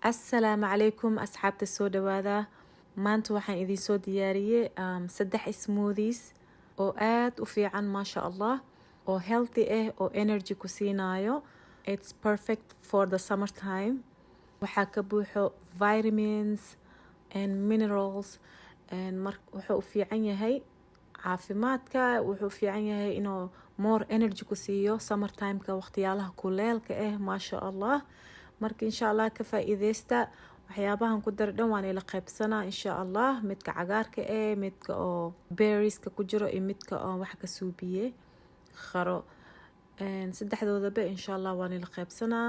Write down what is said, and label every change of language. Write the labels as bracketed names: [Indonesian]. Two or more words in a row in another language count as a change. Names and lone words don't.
[Somali] Asalaamu calaykum asxaabta soo dhawaada. Maanta waxaan idin soo diyaariyey saddex smoothies oo aad u fiican [Arabic] maasha Allah, [Somali] oo healthy ah, oo energy ku siinayo. [English] It's perfect for the summertime. [Somali] Waxaa ka buuxo [English] vitamins and minerals, [Somali] and wuxuu u fiican yahay caafimaadka. Wuxuu u fiican yahay inuu [English] more energy [Somali] ku siiyo summertime-ka, waqtiyaalaha kuleelka ah [Arabic] maasha Allah. [Somali] marka [Arabic] insha Allah [Somali] ka faa'iideysta. waxyaabahan ku dar dhan waan ila qaybsanaa [Arabic] insha Allah, [Somali] midka cagaarka midka oo berries-ka ku jiro iyo midka oo wax ka suubiye kharo, saddexdoodaba [Arabic] insha Allah [Somali] waan ila qaybsanaa.